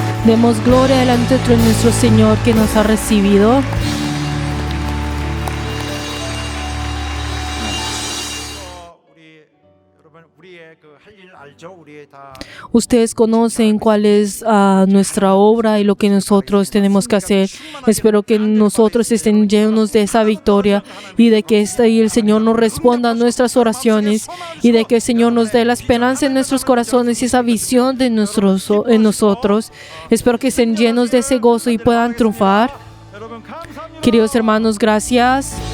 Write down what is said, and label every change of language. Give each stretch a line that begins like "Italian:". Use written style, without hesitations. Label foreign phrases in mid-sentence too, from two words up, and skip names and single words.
Spanish: Demos gloria delante de nuestro Señor que nos ha recibido.
Korean: 여러분 우리의 그 할 일 알죠? 우리의 다
Spanish: Ustedes conocen cuál es nuestra obra y lo que nosotros tenemos que hacer. Espero que nosotros estén llenos de esa victoria y de que el Señor nos responda a nuestras oraciones y de que el Señor nos dé la esperanza en nuestros corazones y esa visión de en nosotros. Espero que estén llenos de ese gozo y puedan triunfar.
Korean: 여러분 감사합니다.
Spanish: Queridos hermanos, gracias.